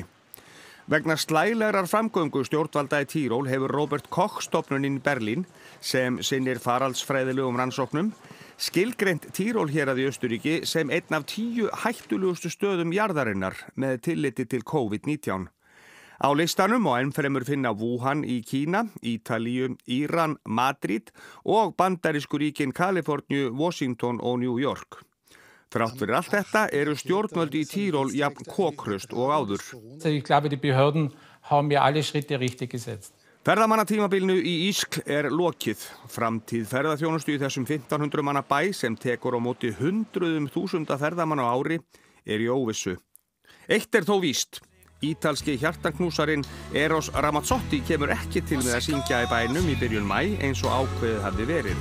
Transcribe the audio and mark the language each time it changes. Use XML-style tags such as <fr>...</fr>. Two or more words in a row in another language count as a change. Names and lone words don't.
<is>Vegna slælegrar framgöngu stjórnvalda í Tíról hefur Robert Koch stofnunin Berlín, sem sinnir faraldsfræðilegum rannsóknum, skilgreint Tíról hérað í Austurríki sem einn af 10 hættulegustu stöðum jarðarinnar með tilliti til COVID-19. Á listanum og ennfremur finna Wuhan í Kína, Ítalíu, Íran, Madrid og bandarísku ríkin Kaliforníu, Washington og New York. Þrátt fyrir allt þetta eru stjórnvöld í Tíról jafn kokhrust og áður.</is> <de>Ich glaube, die Behörden haben ja alle Schritte richtig gesetzt.</de> <is>Ferðamannatímabilinu í Ískl lokið. Framtíð ferðaþjónustu í þessum 1500 manna bæ sem tekur á móti 100.000 ferðamanna á ári í óvissu. Eitt þó víst. Ítalski hjartanknúsarinn Eros Ramazzotti kemur ekki til með að syngja í bænum í byrjun maí eins og ákveðið hafði verið.</is>